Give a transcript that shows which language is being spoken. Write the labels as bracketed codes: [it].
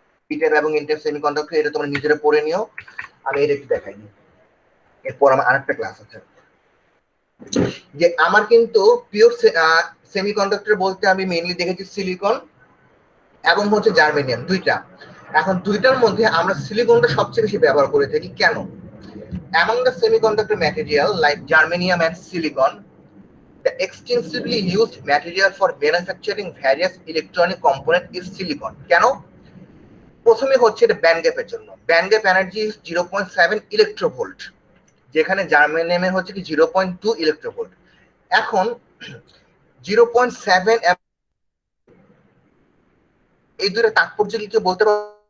[bn] Peter এবং inter semiconductor এটা তোমরা নিজেরা পড়ে নিও, আমি এটা একটু দেখাই দিই, এরপর আমার আরেকটা ক্লাস আছে। যে আমার কিন্তু পিওর সেমিকন্ডাক্টর বলতে আমি মেইনলি দেখেছি সিলিকন এবং হচ্ছে জার্মেনিয়াম, দুইটা। এখন দুইটার মধ্যে আমরা সিলিকনটা সবচেয়ে বেশি ব্যবহার করে থাকি। কেন? [en] among the semiconductor material like germanium and silicon, the extensively used material for manufacturing various electronic component is silicon. [bn] কেন? প্রথমে হচ্ছে এটা ব্যান্ড গ্যাপের জন্য। ব্যান্ড গ্যাপ এনার্জি 0.7 ইলেকট্রোভোল্ট, যেখানে জার্মেনিয়ামে হচ্ছে কি 0.2 ইলেকট্রোভোল্ট। এখন 0.7 এই দুটো তাৎপর্য কি কেউ বলতে পারো?